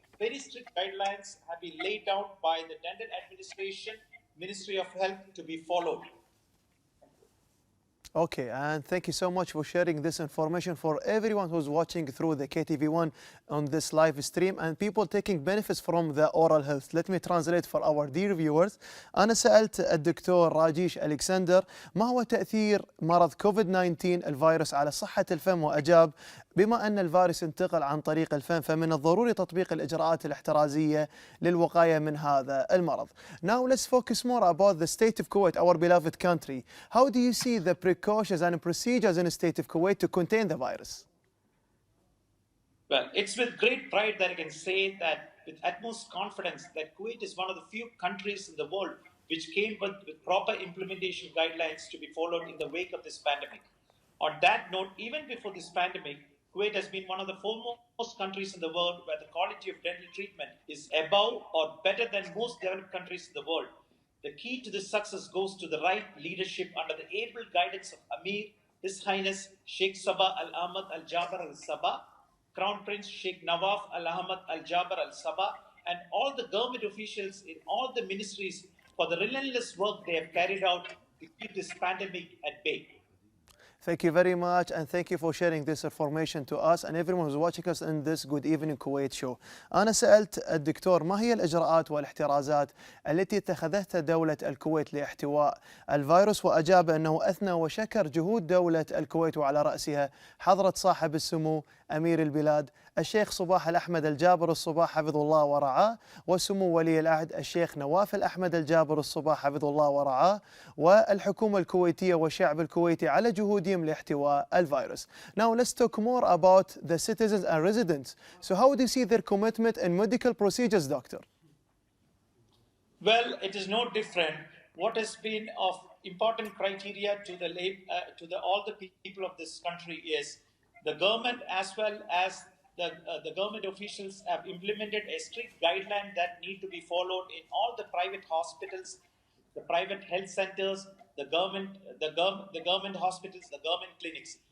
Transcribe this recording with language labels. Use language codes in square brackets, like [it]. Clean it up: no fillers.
[en] Very strict guidelines have been laid down by the Dental Administration, Ministry of Health to be followed. Okay, and thank you so much for sharing this information for everyone who's watching through the KTV1 on this live stream and people taking benefits from the oral health. Let me translate for our dear viewers. [ar] أنا سألت الدكتور راجيش الالسكندر ما هو تأثير مرض كوفيد 19 الفيروس على صحة الفم، وأجاب بما أن الفيروس ينتقل عن طريق الفم فمن الضروري تطبيق الإجراءات الاحترازية للوقاية من هذا المرض. [en] Now let's focus more about the state of Kuwait, our beloved country. How do you see the precautions and procedures in the state of Kuwait to contain the virus? Well, it's with great pride that I can say that with utmost confidence that Kuwait is one of the few countries in the world which came with proper implementation guidelines to be followed in the wake of this pandemic. On that note, even before this pandemic, Kuwait has been one of the foremost countries in the world where the quality of dental treatment is above or better than most developed countries in the world. The key to this success goes to the right leadership under the able guidance of Amir, His Highness Sheikh Sabah Al Ahmad Al Jaber Al Sabah, Crown Prince Sheikh Nawaf Al Ahmad Al Jaber Al Sabah, and all the government officials in all the ministries for the relentless work they have carried out to keep this pandemic at bay. Thank you very much, and thank you for sharing this information to us and everyone who's watching us in this Good Evening Kuwait show. [ar] أنا سألت الدكتور ما هي الإجراءات والاحترازات التي اتخذتها دولة الكويت لاحتواء الفيروس، وأجاب أنه أثنى وشكر جهود دولة الكويت وعلى رأسها حضرة صاحب السمو أمير البلاد الشيخ صباح الأحمد الجابر الصباح حفظه الله ورعاه، وسمو ولي العهد الشيخ نواف الأحمد الجابر الصباح حفظه الله ورعاه، والحكومة الكويتية والشعب الكويتي على جهودهم لاحتواء الفيروس. [en] Now let's talk more about the citizens and residents. So how do you see their commitment in medical procedures, doctor? Well, it is no different. What has been of important criteria to all the people of this country is the government as well as the government officials have implemented a strict guideline that need to be followed in all the private hospitals, the private health centers, the government hospitals, the government clinics.